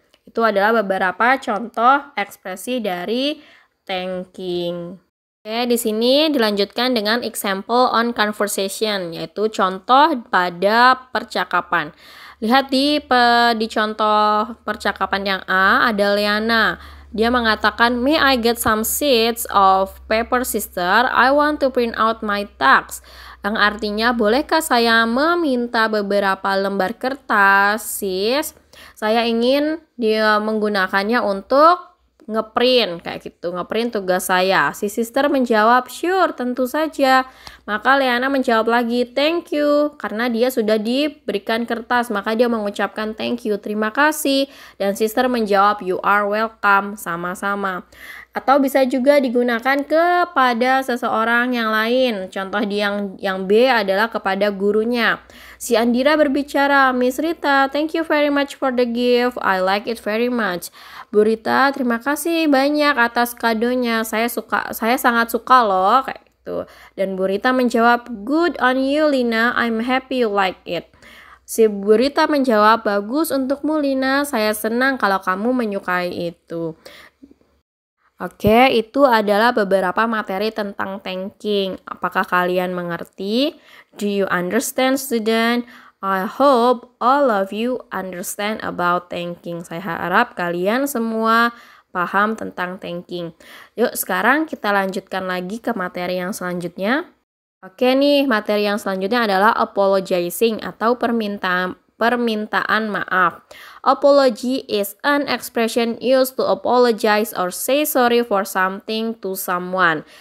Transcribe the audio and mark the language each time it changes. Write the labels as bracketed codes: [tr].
[id] Itu adalah beberapa contoh ekspresi dari thanking. Oke, di sini dilanjutkan dengan [en] example on conversation, [id] yaitu contoh pada percakapan. Lihat di contoh percakapan yang A, ada Liana. Dia mengatakan, [en] may I get some sheets of paper, sister? I want to print out my tax. [id] Yang artinya, bolehkah saya meminta beberapa lembar kertas, sis? Saya ingin dia menggunakannya untuk ngeprint, kayak gitu, ngeprint tugas saya. Si sister menjawab, sure, tentu saja. Maka Liana menjawab lagi, [en] thank you, [id] karena dia sudah diberikan kertas, maka dia mengucapkan thank you, terima kasih. Dan sister menjawab, [en] you are welcome, [id] sama-sama. Atau bisa juga digunakan kepada seseorang yang lain. Contoh yang B adalah kepada gurunya. Si Andira berbicara, [en] Miss Rita, thank you very much for the gift. I like it very much. [id] Bu Rita, terima kasih banyak atas kadonya. Saya sangat suka loh, kayak gitu. Dan Bu Rita menjawab, [en] good on you, [id] Lina. [en] I'm happy you like it. [id] Si Bu Rita menjawab, bagus untukmu, Lina. Saya senang kalau kamu menyukai itu. Oke, itu adalah beberapa materi tentang thanking. Apakah kalian mengerti? [en] Do you understand, student? I hope all of you understand about thanking. [id] Saya harap kalian semua paham tentang thanking. Yuk, sekarang kita lanjutkan lagi ke materi yang selanjutnya. Oke nih, materi yang selanjutnya adalah apologizing atau permintaan maaf. [en] Apology is an expression used to apologize or say sorry for something to someone.